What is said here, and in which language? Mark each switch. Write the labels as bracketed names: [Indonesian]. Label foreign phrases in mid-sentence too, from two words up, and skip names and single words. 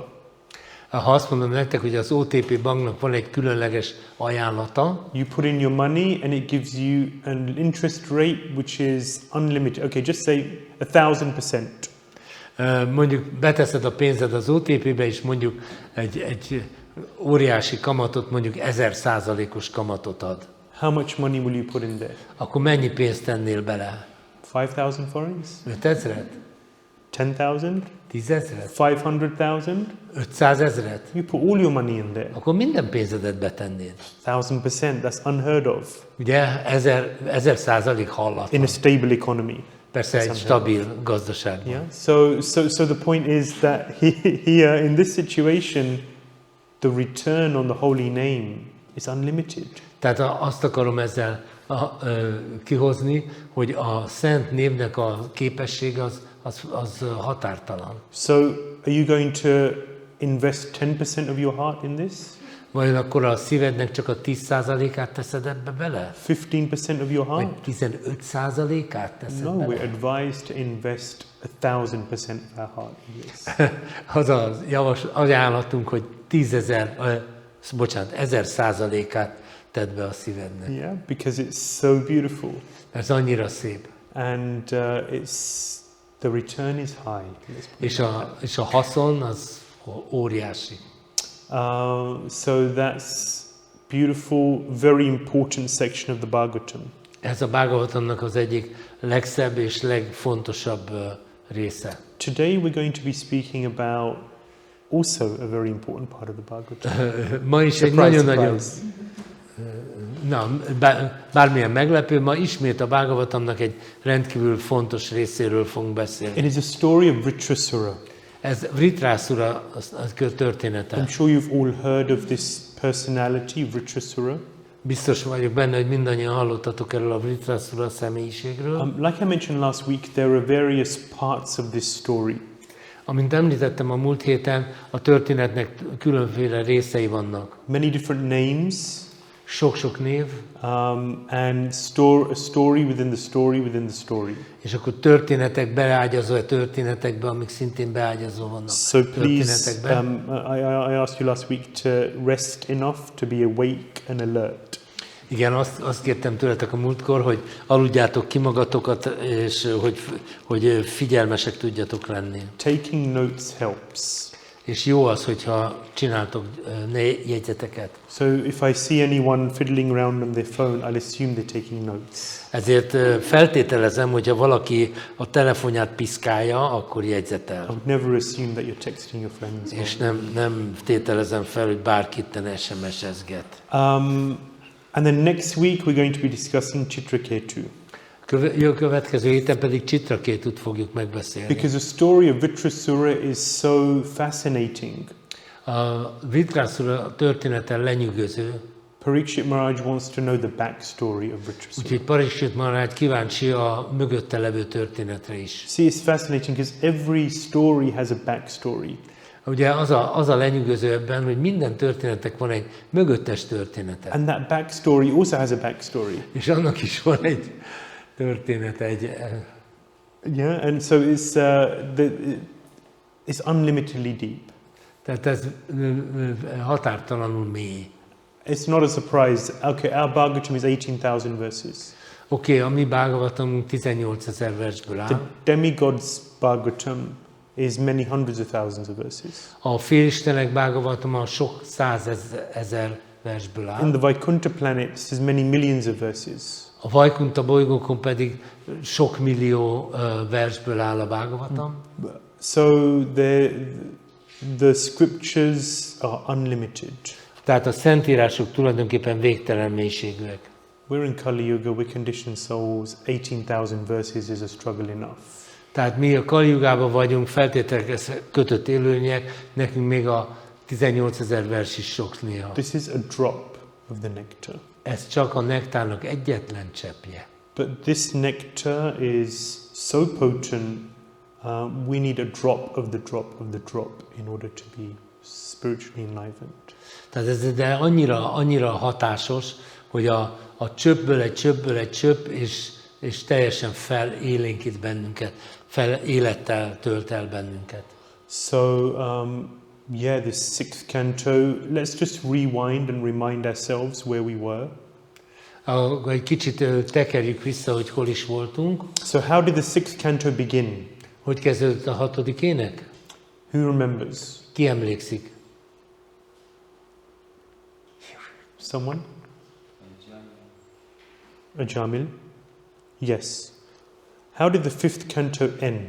[Hungarian] ha azt mondom nektek, hogy az OTP banknak van egy különleges ajánlata, [English] you put in your money and it gives you an interest rate which is unlimited. Okay, just say 1000%. [Hungarian] Mondjuk beteszed a pénzed az OTP-be, és mondjuk egy óriási kamatot, mondjuk 1000%-os kamatot ad. [English] How much money will you put in there? [Hungarian] Akkor mennyi pénzt tennél bele? [English] 5,000 forints? [Hungarian] 5000? [English] 10,000? [Hungarian] 10,000? [English] 500,000? [Hungarian] 500,000? [English] You put all your money in there. [Hungarian] Akkor minden pénzedet betennéd. [English] 1000%, that's unheard of. [Hungarian] Ugye 1000% hallatlan. [English] In a stable economy. [Hungarian] Persze egy stabil gazdaságban. [English] Yeah. So the point is that here in this situation, the return on the holy name is unlimited. [Hungarian] Tehát azt akarom ezzel kihozni, hogy a szent névnek a képessége az határtalan. [English] So are you going to invest 10% of your heart in this? [Hungarian] Vajon akkor a szívednek csak a 10%-át teszed ebbe bele? [English] 15% of your [Hungarian] Vagy [English] heart? [Hungarian] 15%-át teszed [English] No, [Hungarian] bele? [English] we're advised to invest 1000% of our heart in this. [Hungarian] Az az ajánlatunk, hogy 1000%-át tedd be a szívednek. [English] Yeah, because it's so beautiful. [Hungarian] Ez annyira szép. [English] And the return is high. [Hungarian] És a haszon az óriási. [English] So that's beautiful, very important section of the Bhagavatam. [Hungarian] Ez a Bhagavatamnak az egyik legszebb és legfontosabb része. [English] Today we're going to be speaking about also a very important part of the Bhagavatam. [Hungarian] Ma is egy bármilyen meglepő, ma ismét a Bhagavatamnak egy rendkívül fontos részéről fogunk beszélni. [English] It is a story of Vṛtrāsura. [Hungarian] Ez Vṛtrāsura története. [English] I'm sure you've all heard of this personality, Vṛtrāsura. [Hungarian] Biztos vagyok benne, hogy mindannyian hallottatok erről a Vṛtrāsura személyiségről. [English] Like I mentioned last week, there are various parts of this story. [Hungarian] Amint említettem a múlt héten, a történetnek különféle részei vannak. [English] Many different names. [Hungarian] Sok-sok név. [English] And a story within the story within the story. [Hungarian] És akkor történetek beágyazva történetekbe, amik szintén beágyazva vannak. [English] So please, I asked you last week to rest enough to be awake and alert. [Hungarian] Igen, azt kértem tőletek a múltkor, hogy aludjátok ki magatokat, és hogy figyelmesek tudjatok lenni. [English] Taking notes helps. [Hungarian] És jó az, hogyha csináltok jegyzeteket. [English] So if I see anyone fiddling around on their phone, I'll assume they're taking notes. [Hungarian] Ezért feltételezem, hogyha valaki a telefonját piszkálja, akkor jegyzetel. [English] I would never assume that you're texting your friends. [Hungarian] És nem tételezem fel, hogy bárkit SMS-ezget. [English] And then next week we're going to be discussing Chitraketu. [Hungarian] Következő héten pedig Chitrakétut fogjuk megbeszélni. [English] Because the story of Vṛtrāsura is so fascinating. [Hungarian] A Vṛtrāsura története lenyűgöző. [English] Parikshit Maharaj wants to know the backstory of Vṛtrāsura. [Hungarian] Úgyhogy Parikshit Maharaj kíváncsi a mögötte levő történetre is. [English] See, it's fascinating because every story has a backstory. [Hungarian] Ugye az a lenyűgöző ebben, hogy minden történetnek van egy mögöttes története. [English] And that backstory also has a backstory. [Hungarian] És annak is van egy története, [English] Yeah, and so it's unlimitedly deep. [Hungarian] Tehát ez határtalanul mély. [English] It's not a surprise. Okay, our Bhagavatam is 18,000 verses. [Hungarian] Oké, a mi Bhagavatamunk 18,000 versből áll. [English] The demigods' Bhagavatam is many hundreds of thousands of verses. [Hungarian] A félistenek Bhagavatama sok százezer versből áll. [English] In the Vaikuntha planets, there's many millions of verses. [Hungarian] A Vajkunta bolygókon pedig sok millió versből áll a Bhagavatam. [English] So the scriptures are unlimited. [Hungarian] Tehát a szentírások tulajdonképpen végtelen mélységűek. [English] We're in Kali Yuga, we're conditioned souls. 18,000 verses is a struggle enough. [Hungarian] Tehát mi a Kali Yugában vagyunk, feltételekhez kötött élőlények, nekünk még a 18,000 vers is sok néha. [English] This is a drop of the nectar. [Hungarian] Ez csak a nektárnak egyetlen cseppje. [English] But this nectar is so potent, we need a drop of the drop of the drop in order to be spiritually enlivened. [Hungarian] Tehát ez de annyira hatásos, hogy a csöppből egy csöpp, és teljesen felélénkít bennünket, élettel tölt el bennünket. [English] So, this sixth canto, let's just rewind and remind ourselves where we were. [Hungarian] Egy kicsit tekerjük vissza, hogy hol is voltunk. [English] So how did the sixth canto begin? [Hungarian] Hogy kezdődött a 6. ének? [English] Who remembers? [Hungarian] Ki emlékszik? [English] Someone? A Jamil? Yes. How did the fifth canto end?